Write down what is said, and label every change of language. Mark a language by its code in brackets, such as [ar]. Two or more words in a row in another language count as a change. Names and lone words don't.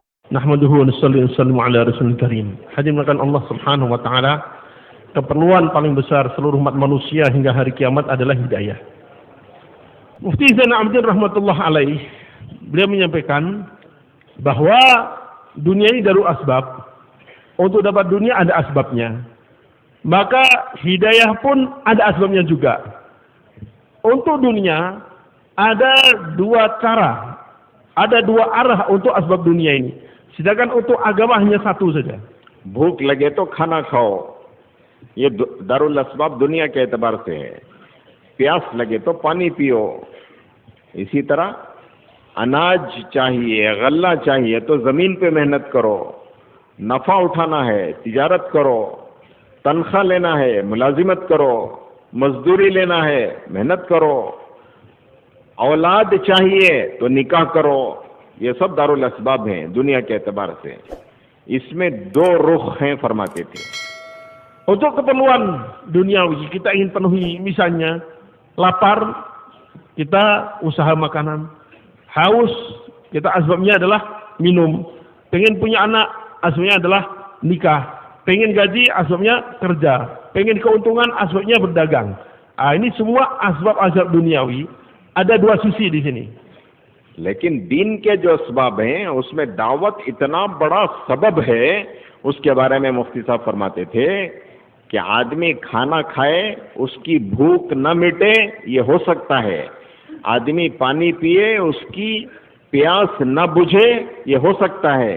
[ar] نحمده ونصلي ونسلم على رسوله الكريم. [id] Hadirin [ar] الله سبحانه وتعالى, [id] keperluan paling besar seluruh umat manusia hingga hari kiamat adalah hidayah. Mufti Zainal Abidin [ar] رحمة الله عليه, [id] beliau menyampaikan bahwa dunia ini [ar] دار الأسباب. [id] Untuk dapat dunia ada asbabnya. Maka hidayah pun ada asbabnya juga. Untuk dunia ada dua cara, ada dua arah untuk asbab dunia ini. Sedangkan untuk agama hanya satu saja. [hi] भूख लगे तो खाना खाओ, ये [ar] دار الأسباب [hi] दुनिया के एतबार से है। प्यास लगे तो पानी पियो। इसी तरह अनाज चाहिए, गल्ला चाहिए तो जमीन पे मेहनत करो, नफा उठाना है तिजारत करो, तनख्वाह लेना है मुलाजिमत करो, मजदूरी लेना है मेहनत करो, औलाद चाहिए तो निकाह करो। ये सब [ar] دار الأسباب [hi] हैं दुनिया के एतबार से। इसमें दो रुख हैं फरमाते थे। [id] Untuk keperluan duniawi kita ingin penuhi, misalnya lapar, kita usaha makanan. Haus, kita asbabnya adalah minum. Pengen punya anak, asbabnya adalah nikah. Pengen gaji, asbabnya kerja. Pengen keuntungan, asbabnya berdagang. Ini semua asbab-asbab duniawi. Ada dua sisi di sini. [hi] लेकिन दीन के जो असबाब हैं उसमें दावत इतना बड़ा सबब है, उसके बारे में मुफ्ती साहब फरमाते थे कि आदमी खाना खाए उसकी भूख न मिटे, ये हो सकता है। आदमी पानी पिए उसकी प्यास न बुझे, ये हो सकता है।